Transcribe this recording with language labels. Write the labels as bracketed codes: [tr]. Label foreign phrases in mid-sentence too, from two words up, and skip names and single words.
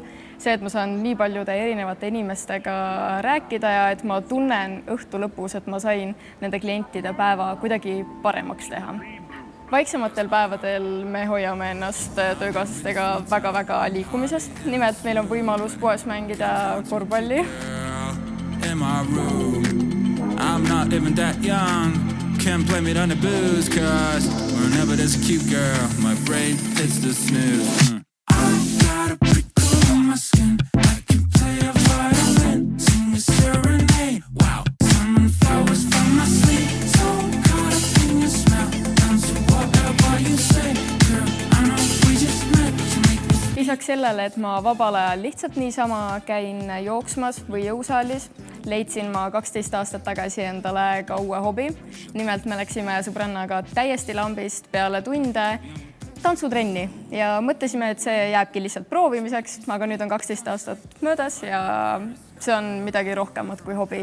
[et] See, et ma saan nii paljude erinevate inimestega rääkida ja et ma tunnen õhtu lõpus, et ma sain nende klientide päeva kuidagi paremaks teha. Vaiksematel päevadel me hoiame ennast töökaaslastega väga liikumisest. Nimelt meil on võimalus poes mängida korvpalli. [en] I'm not even that young. Can't blame it on the booze, cause whenever there's a cute girl, my brain hits the snooze. I got a prickle on my skin. I can play a violin, sing a serenade. Wow, summon flowers from my sleep. So caught up in your smell. Dance whatever you say, girl. I know we just met to make this. [et] Lisaks sellele, et ma vabal ajal lihtsalt niisama käin jooksmas või jõusaalis, leidsin ma 12 aastat tagasi endale ka uue hobi. Nimelt me läksime sõbrannaga täiesti lambist peale tunde tantsutrenni ja mõtlesime, et see jääbki lihtsalt proovimiseks, aga nüüd on 12 aastat möödas ja see on midagi rohkemat kui hobi.